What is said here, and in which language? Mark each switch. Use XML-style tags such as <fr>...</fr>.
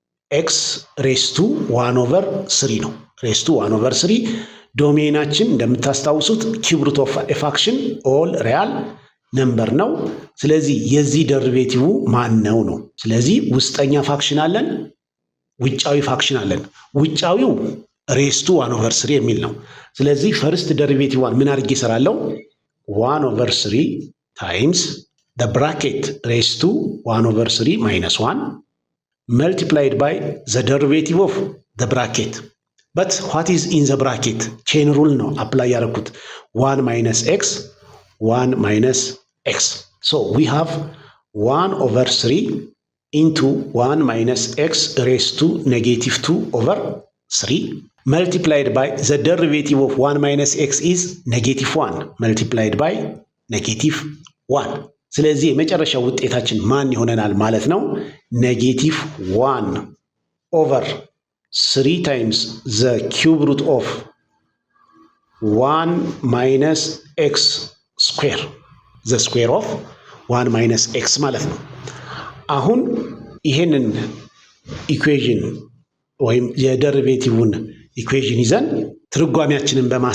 <am>ኤክስ ሬስ ቱ 1 ኦቨር 3 ነው። ሬስ ቱ 1 ኦቨር 3 ዶሜናችን እንደምታስታውሱት</am> <en>ኪዩብ ሩት ኦፍ ኤ ፋክሽን ኦል ሪያል ነምበር</en> <am>ነው። ስለዚህ የዚህ ደሪቬቲቭ ማን ነው ነው። ስለዚህ ውስጠኛ ፋክሽን አለን፣ ውጫዊ ፋክሽን አለን። ውጫዊው ሬስ ቱ 1 ኦቨር 3 የሚል ነው። ስለዚህ ፈርስት ደሪቬቲቭ ምን አድርጌ እሰራለሁ?</am> <en>1 ኦቨር 3 ታይምስ the bracket ሬስ ቱ 1 ኦቨር 3 ማይነስ 1 multiplied by the derivative of the bracket. But what is in the bracket? chain rule</en> <am>ነው apply ያደረኩት</am> <en>1 minus x 1 minus x. So we have 1 over 3 into 1 minus x raised to negative 2 over 3 multiplied by the derivative of 1 minus x is negative 1 multiplied by negative 1.</en> <am>ስለዚህ የመጨረሻው ውጤታችን ማን ይሆነናል ማለት ነው?</am> <en>ኔጌቲቭ 1 ኦቨር 3 ታይምስ ዘ ኪዩብ ሩት ኦፍ 1 ማይነስ ኤክስ</en> <am>ስኩዌር ዘ ስኩዌር ኦፍ 1 ማይነስ ኤክስ ማለት ነው። አሁን ይሄንን ኢኩዌዥን ወይም የደሪቬቲቭን ኢኩዌዥን ይዘን ትርጓሜያችንን</am>